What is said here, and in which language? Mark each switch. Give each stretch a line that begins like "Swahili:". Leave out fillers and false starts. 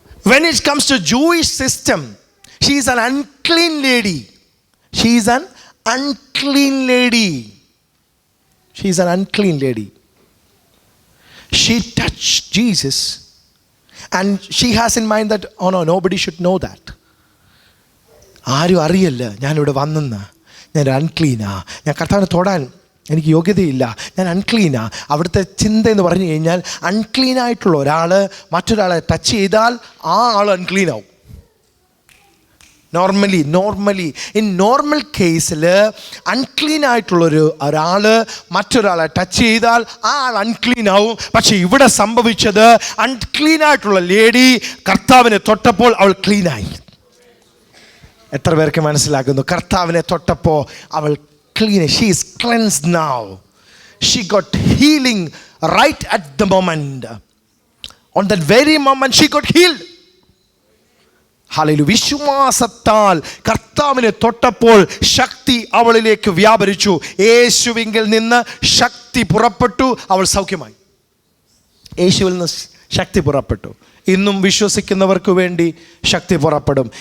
English: When it comes to Jewish system, she is an unclean lady. She is an unclean lady. She is an unclean lady. She touched Jesus and she has in mind that, oh no, nobody should know that.
Malayalam: ആരും അറിയല്ല ഞാനിവിടെ വന്നെന്ന്, ഞാൻ അൺക്ലീനാ, ഞാൻ കർത്താവിനെ തൊടാൻ എനിക്ക് യോഗ്യതയില്ല, ഞാൻ അൺക്ലീനാ. അവിടുത്തെ ചിന്ത എന്ന് പറഞ്ഞു കഴിഞ്ഞാൽ അൺക്ലീനായിട്ടുള്ള ഒരാൾ മറ്റൊരാളെ ടച്ച് ചെയ്താൽ ആ ആൾ അൺക്ലീൻ ആവും. നോർമലി ഇൻ നോർമൽ കേസിൽ അൺക്ലീൻ ആയിട്ടുള്ളൊരു ഒരാൾ മറ്റൊരാളെ ടച്ച് ചെയ്താൽ ആ ആൾ അൺക്ലീൻ ആവും. പക്ഷെ ഇവിടെ സംഭവിച്ചത് അൺക്ലീൻ ആയിട്ടുള്ള ലേഡി കർത്താവിനെ തൊട്ടപ്പോൾ അവൾ ക്ലീനായി. എത്ര പേർക്ക് മനസ്സിലാക്കുന്നു? കർത്താവിനെ തൊട്ടപ്പോൾ അവൾ clean.
English: She is cleansed now. She got healing right at the moment. On that very moment she got healed. Hallelujah.
Malayalam: വിശ്വാസത്താൽ കർത്താവിനെ തൊട്ടപ്പോൾ ശക്തി അവളിലേക്ക് വ്യാപരിച്ചു. യേശുവിങ്കിൽ നിന്ന് ശക്തി പുറപ്പെട്ടു, അവൾ സൗഖ്യമായി. യേശുവിൽ നിന്ന് ശക്തി പുറപ്പെട്ടു. ഇന്നും വിശ്വസിക്കുന്നവർക്ക് വേണ്ടി ശക്തി പുറപ്പെടും.